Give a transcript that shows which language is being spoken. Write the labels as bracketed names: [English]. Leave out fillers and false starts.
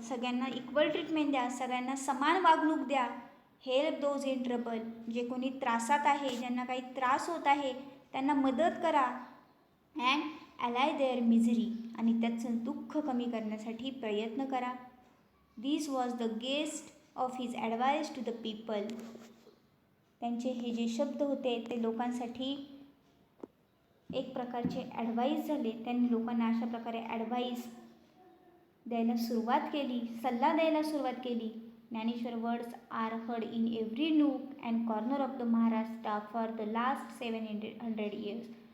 [Marathi] सगळ्यांना equal treatment द्या. सगळ्यांना समान वागणूक द्या. [English] Help those in trouble. [Marathi] जे कोणी त्रासात आहे, ज्यांना काही त्रास होत आहे, त्यांना मदत करा. [English] And allay their misery. [Marathi] आणि त्याचं दुःख कमी करण्यासाठी प्रयत्न करा. [English] This was the gist of his advice to the people. [Marathi] त्यांचे हे जे शब्द होते ते लोकांसाठी एक प्रकारचे ॲडवाईस झाले. त्यांनी लोकांना अशा प्रकारे ॲडवाईस द्यायला सुरुवात केली, सल्ला द्यायला सुरुवात केली. [English] Dnyaneshwar words are heard in every nook and corner of the Maharashtra for the last 700 years.